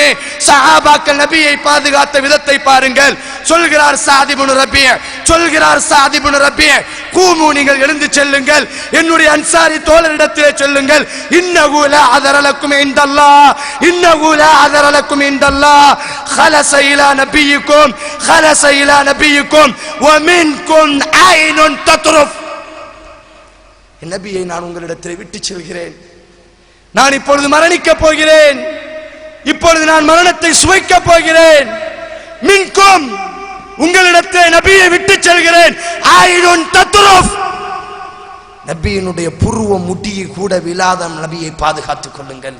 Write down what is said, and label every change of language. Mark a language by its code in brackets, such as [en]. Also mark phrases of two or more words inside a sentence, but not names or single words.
[ta] சஹாபாக்கள் நபியை பாதுகாத்த விதத்தை பாருங்கள். சொல்கிறார் ஸஅத் இப்னு ரபீஅ, சொல்கிறார் ஸஅத் இப்னு ரபீஅ, கூமு, நீங்கள் எழுந்து செல்லுங்கள், என்னுடைய அன்சாரி தோழரிடத்திலே சொல்லுங்கள், [ar] إنه لا عذر لكم عند الله, إنه لا عذر لكم عند الله, خلص الى نبيكم، خلص الى نبيكم ومنكم عين تطرف. [ta] நபியை நான் உங்களிடத்தில் விட்டு செல்கிறேன், நான் இப்பொழுது மரணிக்கப் போகிறேன், இப்பொழுது நான் மரணத்தை சுவைக்கப் போகிறேன். மின்கும், உங்களிடத்தை நபியை விட்டு செல்கிறேன். நபியினுடைய புருவ முடியை கூட விழாத நபியை பாதுகாத்துக் கொள்ளுங்கள்.